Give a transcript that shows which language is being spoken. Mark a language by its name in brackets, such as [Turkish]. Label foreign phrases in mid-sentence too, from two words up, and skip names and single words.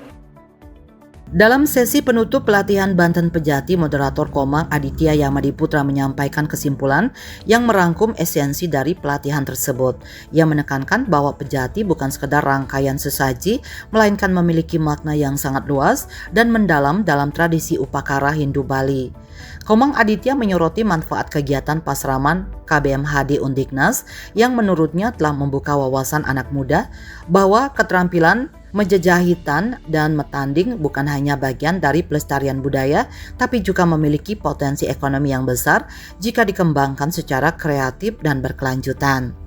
[Indonesian] Dalam sesi penutup pelatihan Banten Pejati, moderator Komang Aditya Yamadiputra menyampaikan kesimpulan yang merangkum esensi dari pelatihan tersebut. Ia menekankan bahwa Pejati bukan sekedar rangkaian sesaji, melainkan memiliki makna yang sangat luas dan mendalam dalam tradisi upakara Hindu Bali. Komang Aditya menyoroti manfaat kegiatan pasraman KBMHD Undiknas yang menurutnya telah membuka wawasan anak muda bahwa keterampilan menjejahitan dan metanding bukan hanya bagian dari pelestarian budaya, tapi juga memiliki potensi ekonomi yang besar jika dikembangkan secara kreatif dan berkelanjutan.